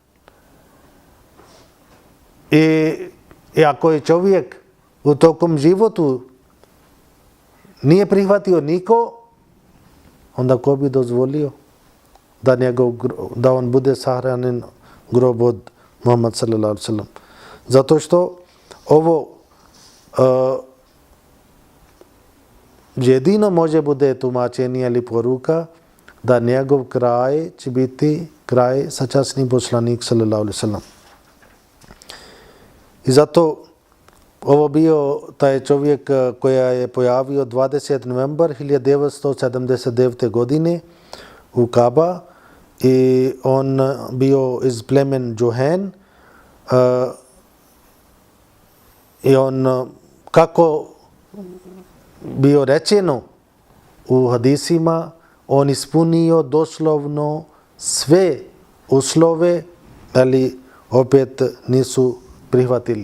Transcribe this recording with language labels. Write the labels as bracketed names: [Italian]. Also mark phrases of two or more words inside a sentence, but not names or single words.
[Bosnian] I ako je čovjek u tokom životu nije prihvatio niko, onda ko bi dozvolio da on bude sahranjen grob od Muhammad [Arabic] صلى الله عليه وسلم. [Bosnian] Zato što ovo jedino može bude tumačenje ili poruka da njegov kraj će biti kraj sačasni poslanik [Arabic] صلى الله عليه وسلم. [Bosnian] I zato ovo bio taj čovjek koja je pojavio 20. novembar 1979. godine u Kaaba i on bio iz plemen Juhen i on kako bio rečeno u hadisima, on ispunio doslovno sve uslove, ali opet nisu prihvatili.